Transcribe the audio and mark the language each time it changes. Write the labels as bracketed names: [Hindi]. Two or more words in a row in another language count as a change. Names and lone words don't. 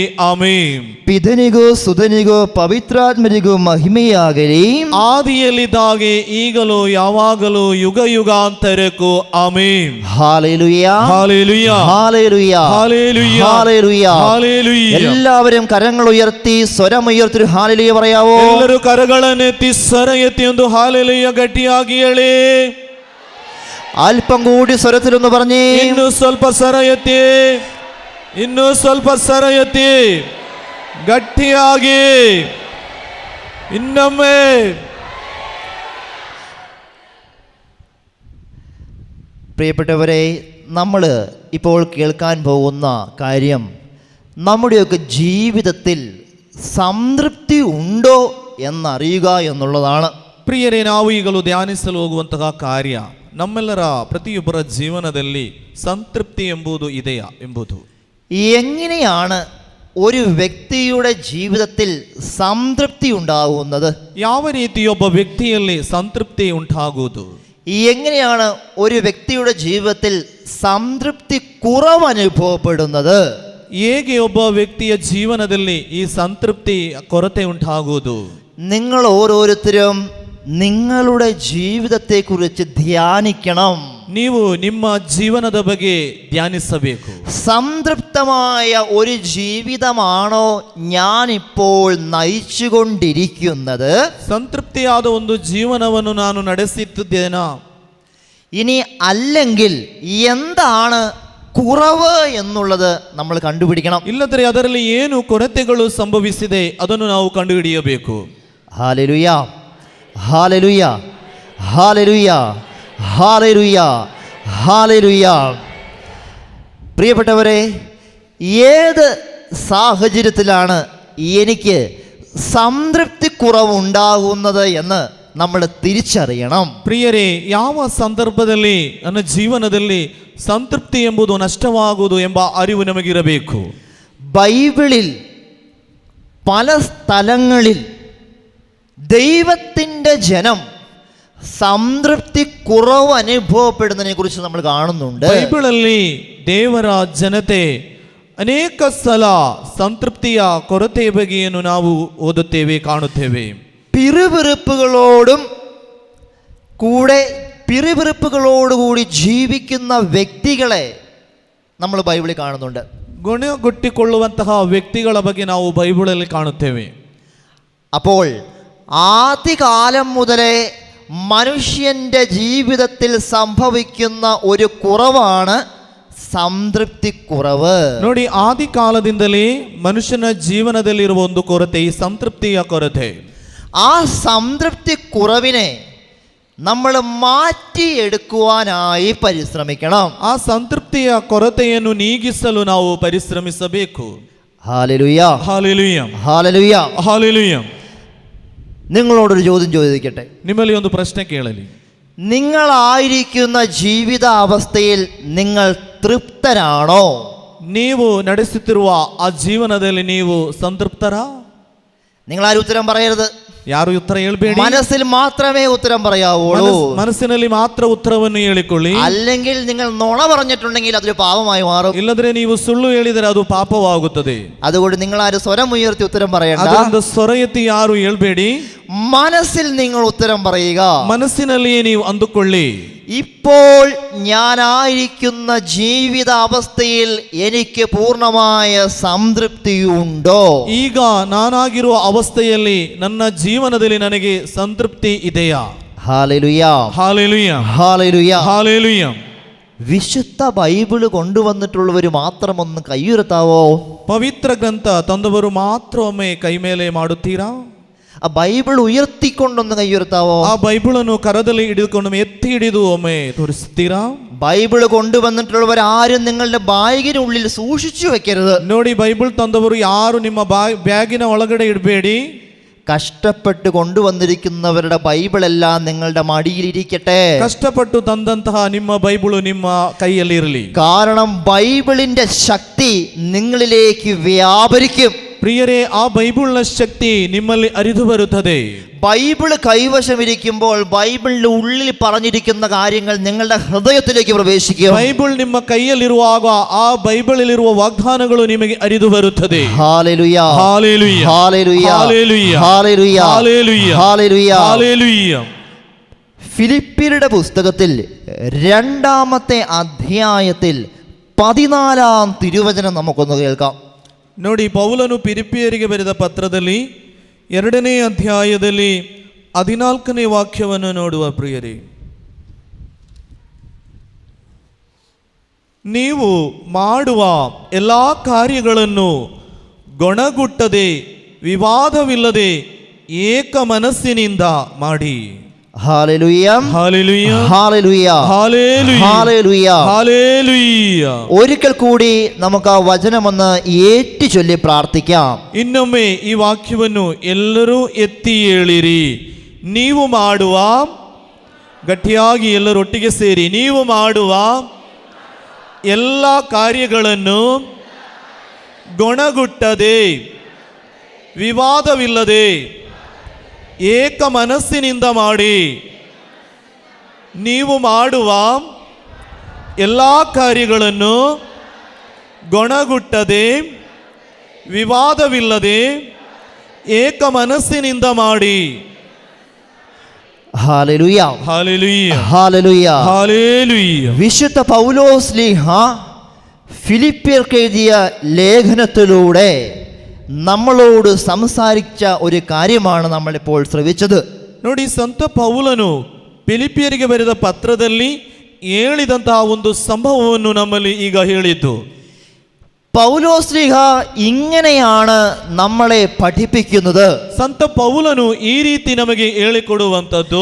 [Kannada] ಆಮೆನ್. ಪಿತನಿಗೂ ಸುತನಿಗೂ ಪವಿತ್ರಾತ್ಮರಿಗೂ ಮಹಿಮೆಯಾಗಲಿ, ಆದಿಯಲ್ಲಿದ್ದಾಗೆ ಈಗಲೂ ಯಾವಾಗಲೂ ಯುಗ ಯುಗಾಂತರಕ್ಕೂ. ಆಮೆನ್. [Malayalam] ഹല്ലേലൂയ, ഹല്ലേലൂയ, ഹല്ലേലൂയ, ഹല്ലേലൂയ, ഹല്ലേലൂയ. ഹല്ലേലൂയ. എല്ലാവരും കരങ്ങൾ ഉയർത്തി സ്വരമുയർത്തി ഒരു ഹല്ലേലൂയ പറയാവോ? [Kannada] ಎಲ್ಲರೂ ಕರಗಳನ್ನೆತ್ತಿ ಸ್ವರ ಎತ್ತಿ ಒಂದು ಹಾಲೆಲೂಯ ಗಟ್ಟಿಯಾಗಿ ಹೇಳಿ. [Malayalam] അല്പം കൂടി സ്വരത്തിലൊന്ന് പറഞ്ഞേ. [Kannada] ಇನ್ನು ಸ್ವಲ್ಪ ಸ್ವರ ಎತ್ತಿ, ಇನ್ನು ಸ್ವಲ್ಪ ಸ್ವರ ಎತ್ತಿ ಗಟ್ಟಿಯಾಗಿ ಇನ್ನೊಮ್ಮೆ. [Malayalam] പ്രിയപ്പെട്ടവരെ, നമ്മൾ ഇപ്പോൾ കേൾക്കാൻ പോകുന്ന കാര്യം നമ്മുടെയൊക്കെ ജീവിതത്തിൽ സംതൃപ്തി ഉണ്ടോ എന്നറിയുക എന്നുള്ളതാണ്. [Kannada] ಪ್ರಿಯರೇ, ನಾವು ಈಗಲೂ ಧ್ಯಾನಿಸಲು ಹೋಗುವಂತಹ ಕಾರ್ಯ ನಮ್ಮೆಲ್ಲರ ಪ್ರತಿಯೊಬ್ಬರ ಜೀವನದಲ್ಲಿ ಸಂತೃಪ್ತಿ ಎಂಬುದು ಇದೆಯಾ ಎಂಬುದು. [Malayalam] എങ്ങനെയാണ് ഒരു വ്യക്തിയുടെ ജീവിതത്തിൽ സംതൃപ്തി ഉണ്ടാകുന്നത്? [Kannada] ಯಾವ ರೀತಿ ಒಬ್ಬ ವ್ಯಕ್ತಿಯಲ್ಲಿ ಸಂತೃಪ್ತಿ ಉಂಟಾಗುವುದು? [Malayalam] എങ്ങനെയാണ് ഒരു വ്യക്തിയുടെ ജീവിതത്തിൽ സംതൃപ്തി കുറവ് അനുഭവപ്പെടുന്നത്? [Kannada] ಹೇಗೆ ಒಬ್ಬ ವ್ಯಕ್ತಿಯ ಜೀವನದಲ್ಲಿ ಈ ಸಂತೃಪ್ತಿ ಕೊರತೆ ಉಂಟಾಗುವುದು? [Malayalam] നിങ്ങൾ ഓരോരുത്തരും നിങ്ങളുടെ ജീവിതത്തെക്കുറിച്ച് ധ്യാനിക്കണം. [Kannada] ನೀವು ನಿಮ್ಮ ಜೀವನದ ಬಗ್ಗೆ ಧ್ಯಾನಿಸಬೇಕು. [Malayalam] സംതൃപ്തമായ ഒരു ജീവിതമാണോ ഞാനിപ്പോൾ നയിച്ചുകൊണ്ടിരിക്കുന്നത്? [Kannada] ಸಂತೃಪ್ತಿಯಾದ ಒಂದು ಜೀವನವನ್ನು ನಾನು ನಡೆಸುತ್ತಿದ್ದೇನಾ? [Malayalam] ഇനി അല്ലെങ്കിൽ എന്താണ് കുറവ് എന്നുള്ളത് നമ്മൾ കണ്ടുപിടിക്കണം. [Kannada] ಇಲ್ಲದ್ರೆ ಅದರಲ್ಲಿ ಏನು ಕೊರತೆಗಳು ಸಂಭವಿಸಿದೆ ಅದನ್ನು ನಾವು ಕಂಡುಹಿಡಿಯಬೇಕು. [Malayalam] ഹല്ലേലൂയ, ഹല്ലേലൂയ, ഹല്ലേലൂയ, ഹല്ലേലൂയ, ഹല്ലേലൂയ. പ്രിയപ്പെട്ടവരെ, ഏത് സാഹചര്യത്തിലാണ് എനിക്ക് സംതൃപ്തി കുറവുണ്ടാകുന്നത് എന്ന് നമ്മൾ തിരിച്ചറിയണം. [Kannada] ಪ್ರಿಯರೇ, ಯಾವ ಸಂದರ್ಭದಲ್ಲಿ ನನ್ನ ಜೀವನದಲ್ಲಿ ಸಂತೃಪ್ತಿ ಎಂಬುದು ನಷ್ಟವಾಗುವುದು ಎಂಬ ಅರಿವು ನಮಗಿರಬೇಕು. [Malayalam] ബൈബിളിൽ പല സ്ഥലങ്ങളിൽ ദൈവത്തിൻ്റെ ജനം സംതൃപ്തി കുറവ് അനുഭവപ്പെടുന്നതിനെ കുറിച്ച് നമ്മൾ കാണുന്നുണ്ട്. [Kannada] ಬೈಬಲಲ್ಲಿ ದೇವರ ಜನತೆ ಅನೇಕ ಸಲ ಸಂತೃಪ್ತಿಯ ಕೊರತೆಯ ಬಗೆಯನ್ನು ನಾವು ಓದುತ್ತೇವೆ, ಕಾಣುತ್ತೇವೆ. [Malayalam] പിറുപിറുപ്പുകളോടുകൂടി ജീവിക്കുന്ന വ്യക്തികളെ നമ്മൾ ബൈബിളിൽ കാണുന്നുണ്ട്. [Kannada] ಗುಣಗುಟ್ಟಿಕೊಳ್ಳುವಂತಹ ವ್ಯಕ್ತಿಗಳ ಬಗ್ಗೆ ನಾವು ಬೈಬಲಲ್ಲಿ ಕಾಣುತ್ತೇವೆ. [Malayalam] അപ്പോൾ ആദ്യകാലം മുതലേ മനുഷ്യൻ്റെ ജീവിതത്തിൽ സംഭവിക്കുന്ന ഒരു കുറവാണ് സംതൃപ്തി കുറവ്. [Kannada] ನೋಡಿ, ಆದಿ ಕಾಲದಿಂದಲೇ ಮನುಷ್ಯನ ಜೀವನದಲ್ಲಿರುವ ಒಂದು ಕೊರತೆ ಈ ಸಂತೃಪ್ತಿಯ ಕೊರತೆ. [Malayalam] ആ സംതൃപ്തി കുറവിനെ നമ്മൾ മാറ്റിയെടുക്കുവാനായി പരിശ്രമിക്കണം. [Kannada] ಆ ಸಂತೃಪ್ತಿಯ ಕೊರತೆಯನ್ನು ನೀಗಿಸಲು ನಾವು ಪರಿಶ್ರಮಿಸಬೇಕು. [Malayalam] ഹല്ലേലൂയ, ഹല്ലേലൂയ, ഹല്ലേലൂയ, ഹല്ലേലൂയ. നിങ്ങളോടൊരു ചോദ്യം ചോദിക്കട്ടെ. [Kannada] ನಿಮ್ಮಲ್ಲಿ ಒಂದು ಪ್ರಶ್ನೆ ಕೇಳಲಿ. [Malayalam] നിങ്ങളായിരിക്കുന്ന ജീവിതാവസ്ഥയിൽ നിങ്ങൾ തൃപ്തരാണോ? [Kannada] ನೀವು ನಡೆಸುತ್ತಿರುವ ಆ ಜೀವನದಲ್ಲಿ ನೀವು ಸಂತೃಪ್ತರಾ? [Malayalam] നിങ്ങളാരും ഉത്തരം പറയരുത്. [Kannada] ಯಾರು ಉತ್ತರ ಹೇಳ್ಬೇಡಿ. [Malayalam] മനസ്സിൽ മാത്രമേ ഉത്തരം പറയാവുള്ളൂ. [Kannada] ಮನಸ್ಸಿನಲ್ಲಿ ಮಾತ್ರ ಉತ್ತರವನ್ನು ಹೇಳಿಕೊಳ್ಳಿ. [Malayalam] അല്ലെങ്കിൽ നിങ്ങൾ നുണ പറഞ്ഞിട്ടുണ്ടെങ്കിൽ അതൊരു പാപമായി മാറും. [Kannada] ಇಲ್ಲದ್ರೆ ನೀವು ಸುಳ್ಳು ಹೇಳಿದರೆ ಅದು ಪಾಪವಾಗುತ್ತದೆ. [Malayalam] അതുകൊണ്ട് നിങ്ങൾ ആരും സ്വരം ഉയർത്തി ഉത്തരം പറയണ്ട. [Kannada] ಅದರಿಂದ ಸ್ವರ ಎತ್ತಿ ಯಾರು ಹೇಳ್ಬೇಡಿ. [Malayalam] മനസ്സിൽ നിങ്ങൾ ഉത്തരം പറയുക. [Kannada] ಮನಸ್ಸಿನಲ್ಲಿಯೇ ನೀವು ಅಂದುಕೊಳ್ಳಿ. [Malayalam] ഇപ്പോൾ ഞാനായിരിക്കുന്ന ജീവിതാവസ്ഥയിൽ എനിക്ക് പൂർണ്ണമായ സംതൃപ്തിയുണ്ടോ? [Kannada] ಈಗ ನಾನಾಗಿರುವ ಅವಸ್ಥೆಯಲ್ಲಿ ನನ್ನ ಜೀವನದಲ್ಲಿ ನನಗೆ ಸಂತೃಪ್ತಿ ಇದೆಯಾ? [Malayalam] ഹല്ലേലൂയ, ഹല്ലേലൂയ, ഹല്ലേലൂയ, ഹല്ലേലൂയ. വിശുദ്ധ ബൈബിള് കൊണ്ടുവന്നിട്ടുള്ളവർ മാത്രം ഒന്ന് കൈയുയർത്താവോ? [Kannada] ಪವಿತ್ರ ಗ್ರಂಥ ತಂದವರು ಮಾತ್ರ ಒಮ್ಮೆ ಕೈ ಮೇಲೆ ಮಾಡುತ್ತೀರಾ? [Malayalam] ആ ബൈബിൾ ഉയർത്തിക്കൊണ്ടൊന്ന് കൈയുയർത്താവോ? [Kannada] ಆ ಬೈಬಳನ್ನು ಕರದಲ್ಲಿ ಹಿಡಿದುಕೊಂಡು ಎತ್ತಿ ಹಿಡಿದು ಒಮ್ಮೆ ತೋರಿಸುತ್ತೀರಾ? [Malayalam] ബൈബിള് കൊണ്ടുവന്നിട്ടുള്ളവർ ആരും നിങ്ങളുടെ ബാഗിനുള്ളിൽ സൂക്ഷിച്ചു വെക്കരുത്. [Kannada] ನೋಡಿ, ಬೈಬಲ್ ತಂದವರು ಯಾರು ನಿಮ್ಮ ಬ್ಯಾಗಿನ ಒಳಗಡೆ ಇಡಬೇಡಿ. [Malayalam] കഷ്ടപ്പെട്ട് കൊണ്ടുവന്നിരിക്കുന്നവരുടെ ബൈബിളെല്ലാം നിങ്ങളുടെ മടിയിലിരിക്കട്ടെ. [Kannada] ಕಷ್ಟಪಟ್ಟು ತಂದಂತಹ ನಿಮ್ಮ ಬೈಬಳು ನಿಮ್ಮ ಕೈಯಲ್ಲಿ ಇರಲಿ. [Malayalam] കാരണം ബൈബിളിന്റെ ശക്തി നിങ്ങളിലേക്ക് വ്യാപരിക്കും. [Kannada] ಪ್ರಿಯರೇ, ಆ ಬೈಬಲ್ನ ಶಕ್ತಿ ನಿಮ್ಮಲ್ಲಿ ಅರಿದು ಬರುತ್ತದೆ. [Malayalam] ബൈബിള് കൈവശമിരിക്കുമ്പോൾ ബൈബിളിന്റെ ഉള്ളിൽ പറഞ്ഞിരിക്കുന്ന കാര്യങ്ങൾ നിങ്ങളുടെ ഹൃദയത്തിലേക്ക് പ്രവേശിക്കും. [Kannada] ಬೈಬಲ್ ನಿಮ್ಮ ಕೈಯಲ್ಲಿರುವಾಗ ಆ ಬೈಬಲಲ್ಲಿರುವ ವಾಗ್ದಾನಗಳು ನಿಮಗೆ ಅರಿದು ಬರುತ್ತದೆ. [Malayalam] ഹല്ലേലൂയ, ഹല്ലേലൂയ, ഹല്ലേലൂയ, ഹല്ലേലൂയ, ഹല്ലേലൂയ, ഹല്ലേലൂയ, ഹല്ലേലൂയ. ഹല്ലേലൂയ. ഫിലിപ്പിയരുടെ പുസ്തകത്തിൽ 2-ാമത്തെ അധ്യായത്തിൽ 14-ാം തിരുവചനം നമുക്കൊന്ന് കേൾക്കാം. [Kannada] ನೋಡಿ, ಪೌಲನು ಫಿಲಿಪ್ಪಿಯರಿಗೆ ಬರೆದ ಪತ್ರದಲ್ಲಿ 2ನೇ ಅಧ್ಯಾಯದಲ್ಲಿ 14ನೇ ವಾಕ್ಯವನ್ನು ನೋಡುವ ಪ್ರಿಯರೇ. ನೀವು ಮಾಡುವ ಎಲ್ಲ ಕಾರ್ಯಗಳನ್ನು ಗೊಣಗುಟ್ಟದೆ ವಿವಾದವಿಲ್ಲದೆ ಏಕ ಮನಸ್ಸಿನಿಂದ ಮಾಡಿ. [Malayalam] ഹല്ലേലൂയ, ഹല്ലേലൂയ, ഹല്ലേലൂയ, ഹല്ലേലൂയ, ഹല്ലേലൂയ, ഹല്ലേലൂയ. ഒരിക്കൽ കൂടി നമുക്ക് ആ വചനമൊന്ന് ഏറ്റു ചൊല്ലി പ്രാർത്ഥിക്കാം. [Kannada] ಇನ್ನೊಮ್ಮೆ ಈ ವಾಕ್ಯವನ್ನು ಎಲ್ಲರೂ ಎತ್ತಿ ಹೇಳಿರಿ. ನೀವು ಮಾಡುವ, ಗಟ್ಟಿಯಾಗಿ ಎಲ್ಲರೂ ಒಟ್ಟಿಗೆ ಸೇರಿ, ನೀವು ಮಾಡುವ ಎಲ್ಲ ಕಾರ್ಯಗಳನ್ನು ಗೊಣಗುಟ್ಟದೆ ವಿವಾದವಿಲ್ಲದೆ ಏಕ ಮನಸ್ಸಿನಿಂದ ಮಾಡಿ. ನೀವು ಮಾಡುವ ಎಲ್ಲ ಕಾರ್ಯಗಳನ್ನು ಗೊಣಗುಟ್ಟದೆ ವಿವಾದವಿಲ್ಲದೆ ಏಕ ಮನಸ್ಸಿನಿಂದ ಮಾಡಿ. [Malayalam] ഹല്ലേലൂയ, ഹല്ലേലൂയ, ഹല്ലേലൂയ, ഹല്ലേലൂയ. വിശുദ്ധ പൗലോസ്ലീഹ ഫിലിപ്പിയർക്ക് എഴുതിയ ലേഖനത്തിലൂടെ നമ്മളോട് സംസാരിച്ച ഒരു കാര്യമാണ് നമ്മളിപ്പോൾ ശ്രവിച്ചത്. [Kannada] ನೋಡಿ, ಸಂತ ಪೌಲನು ಫಿಲಿಪ್ಪಿಯರಿಗೆ ಬರೆದ ಪತ್ರದಲ್ಲಿ ಹೇಳಿದಂತಹ ಒಂದು ಸಂಭವವನ್ನು ನಮ್ಮಲ್ಲಿ ಈಗ ಹೇಳಿದ್ದು. [Malayalam] പൗലോസ്ലീഹ ഇങ്ങനെയാണ് നമ്മളെ പഠിപ്പിക്കുന്നത്. [Kannada] ಸಂತ ಪೌಲನು ಈ ರೀತಿ ನಮಗೆ ಹೇಳಿಕೊಡುವಂಥದ್ದು,